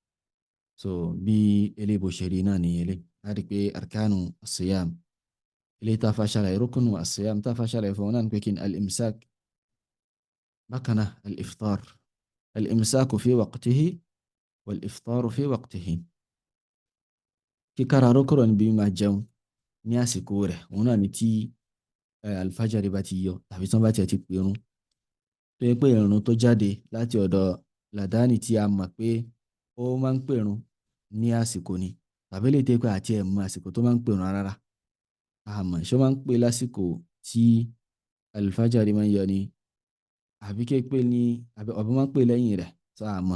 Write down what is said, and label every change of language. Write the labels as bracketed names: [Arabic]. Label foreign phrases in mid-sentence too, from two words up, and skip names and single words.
[Yoruba] bí eléyìí bó ṣe rí náà ní eléyìí láti pé [Arabic] أركان الصيام, [Yoruba] eléyìí tá a fa ṣàlàyé [Arabic] ركن الصيام [Yoruba] tá a fa ṣàlàyé fún wọn náà ní pé kí ni al-imsak, bákan náà al-iftar, [Arabic] الإمساك في وقته والإفطار في وقته. [Yoruba] kíkára rókòrò níbi máa jẹun ní àsìkò rẹ̀, òun náà ni tí alfajari bá ti yọ tàbí tí wọ́n bá tiẹ̀ ti pèrún, tó yẹ pé ìrun tó jáde láti ọ̀dọ̀ làdáni tí a mọ̀ pé ó máa ń pèrún ní àsìkò ni, tàbí lè tẹ́ pé àti ẹ̀ mọ̀ àsìkò tó máa ń pèrún rárá, àmọ́ ṣé ó máa ń pè lásìkò tí alfajari máa ń yọ ni, àbí ké pé ní àbí máa ń pè lẹ́yìn rẹ̀, sọ àmọ́.